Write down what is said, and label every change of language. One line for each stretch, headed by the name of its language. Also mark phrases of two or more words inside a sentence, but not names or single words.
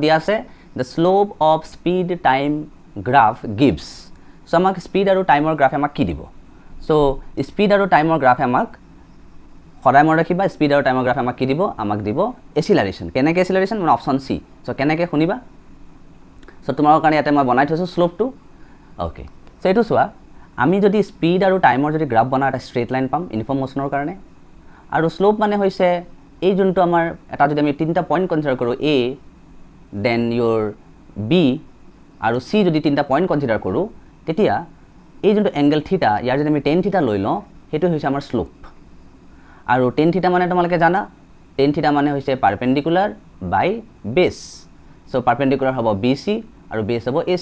Assamese: দিয়া আছে
English: the slope of speed time graph gives so
Assamese: আমাক স্পিড আৰু টাইমৰ গ্ৰাফ আমাক কি দিব so স্পিড আৰু টাইমৰ গ্ৰাফ আমাক সদায় মন ৰাখিবা স্পিড আৰু টাইমৰ গ্ৰাফ আমাক কি দিব আমাক দিব এসিলাৰেশন কেনেকৈ এসিলাৰেশন মানে অপশন সি so কেনেকৈ শুনিবা so তোমালোকৰ কাৰণে ইয়াতে মই বনাই থৈছো স্লোপটো ওকে so এটো চোৱা আমি যদি স্পিড আৰু টাইমৰ যদি গ্ৰাফ বনাও এটা স্ট্ৰেট লাইন পাম ইউনিফৰ্ম মোশনৰ কাৰণে আৰু স্লোপ মানে হৈছে এই যোনটো আমাৰ এটা যদি আমি তিনটা পইণ্ট কনসিডাৰ কৰো
English: a then your b
Assamese: আৰু c যদি তিনটা পইণ্ট কনসিডাৰ কৰো তেতিয়া এই যোনটো
English: angle theta
Assamese: ইয়াৰ যদি আমি tan থিটা লৈ লও হেতু হৈছে আমাৰ স্লোপ আৰু tan থিটা মানে তোমালোকে জানা tan থিটা মানে হৈছে
English: perpendicular by base
Assamese: সো পাৰপেন্ডিকুলাৰ হ'ব bc আৰু বেস হ'ব ac